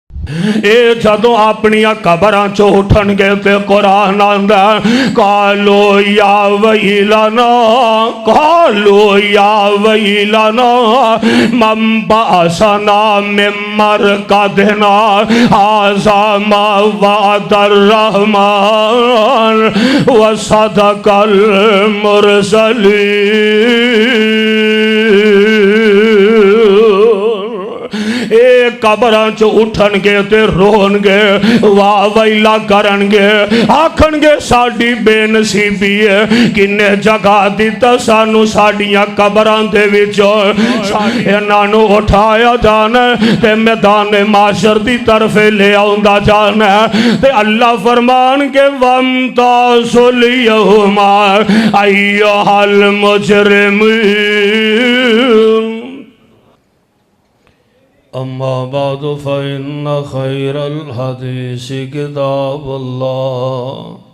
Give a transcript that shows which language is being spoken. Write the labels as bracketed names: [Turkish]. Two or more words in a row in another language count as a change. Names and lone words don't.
[Punjabi] اے جدوں اپنی قبراں چوں اٹھن گے تے قرآن آندا [Arabic] قالو یا ویلنا قالو یا ویلنا من بعثنا من مرقدنا ھذا ما وعد الرحمن وصدق المرسلین۔ [Punjabi] اے قبراں چ اٹھن گے تے رون گے واہ ویلا کرن گے آکھن گے ساڈی بے نصیبی ہے کنے جگہ دیتا سانو ساڈیاں قبراں دے وچوں انہاں نو اٹھایا جانا تے میدان معاشر دی طرف لے آوندا جانا تے اللہ فرمان کے [Arabic] وامتازوا اليوم ایھا المجرمون۔ اما بعد فإن خير الحديث كتاب الله